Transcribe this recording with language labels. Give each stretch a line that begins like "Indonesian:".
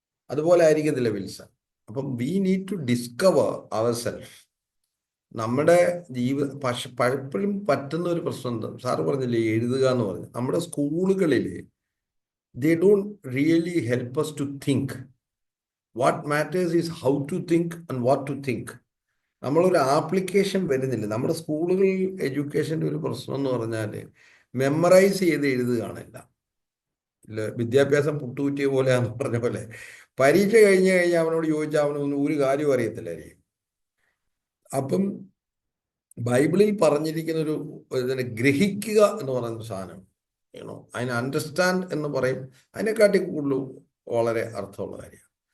Malayalam: അതുപോലെ ആയിരിക്കത്തില്ല
English: Wilson.
Malayalam: അപ്പം
English: We need to discover our self.
Malayalam: നമ്മുടെ പലപ്പോഴും പറ്റുന്ന ഒരു പ്രശ്നം എന്താ, സാറ് പറഞ്ഞില്ലേ എഴുതുക എന്ന് പറഞ്ഞു. നമ്മുടെ സ്കൂളുകളിൽ
English: they don't really help us to think. What matters is how to think and what to think.
Malayalam: നമ്മളൊരു ആപ്ലിക്കേഷൻ വരുന്നില്ല. നമ്മുടെ സ്കൂളുകളിൽ എഡ്യൂക്കേഷൻ്റെ ഒരു പ്രശ്നം എന്ന് പറഞ്ഞാൽ മെമ്മറൈസ് ചെയ്ത് എഴുതുകയാണില്ല. വിദ്യാഭ്യാസം പുട്ടുകുറ്റിയ പോലെയാന്ന് പറഞ്ഞ പോലെ പരീക്ഷ കഴിഞ്ഞാൽ അവനോട് ചോദിച്ചാൽ അവനൊന്നും ഒരു കാര്യം അറിയത്തില്ലായിരിക്കും. അപ്പം ബൈബിളിൽ പറഞ്ഞിരിക്കുന്ന ഒരു ഗ്രഹിക്കുക എന്ന് പറയുന്ന സാധനം, അതിന് അണ്ടർസ്റ്റാൻഡ് എന്ന് പറയും, അതിനെക്കാട്ടി കൂടുതൽ വളരെ അർത്ഥമുള്ള കാര്യമാണ്.